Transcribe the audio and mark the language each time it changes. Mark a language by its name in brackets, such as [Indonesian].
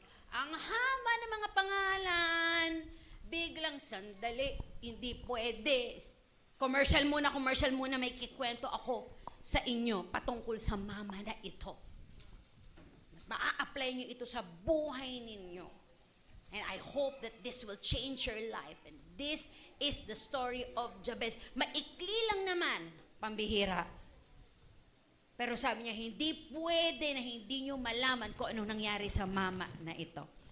[Filipino] Ang haba ng mga pangalan, biglang sandali, hindi pwede. Commercial muna, may kikwento ako sa inyo patungkol sa mama na ito. Maa-apply nyo ito sa buhay ninyo. [English] And I hope that this will change your life. And this is the story of Jabez. [Filipino] Maikli lang naman, pambihira. Pero sabi niya, hindi pwede na hindi nyo malaman kung anong nangyari sa mama na ito.